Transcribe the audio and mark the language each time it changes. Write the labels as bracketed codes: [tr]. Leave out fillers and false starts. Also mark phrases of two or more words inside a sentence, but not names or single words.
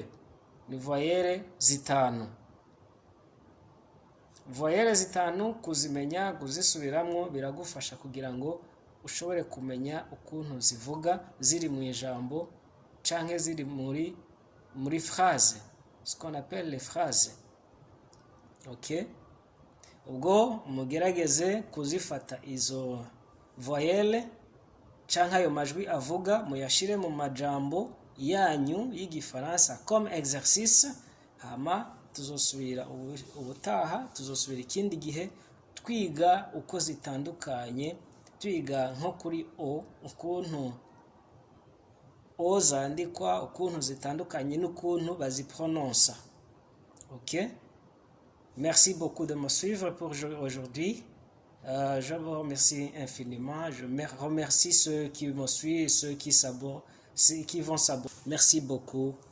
[rn] Ni voyelle zitanu. Voyelle zitanu kuzimenya, kuzisubiramwo biragufasha kugira ngo ushobore kumenya ukuntu zivuga ziri mu ijambo canke ziri muri phrase, [fr] ce qu'on appelle les phrases. [rn] Ok, ubwo mugerageze kuzifata izo voyelle canke ayo majwi avuga, muyashire mu majambo yanyu y'igifaransa [fr] comme exercice. [rn] Hama tuzosubira ubutaha, tuzosubira ikindi gihe twiga uko zitandukanye, twiga nko kuri o, ukuntu o zandikwa, ukuntu zitandukanye n'ukuntu baziprononsa. [fr] Ok, merci beaucoup de me suivre pour aujourd'hui. Je vous remercie infiniment. Je remercie ceux qui me suivent, ceux qui vont s'abonner. Merci beaucoup.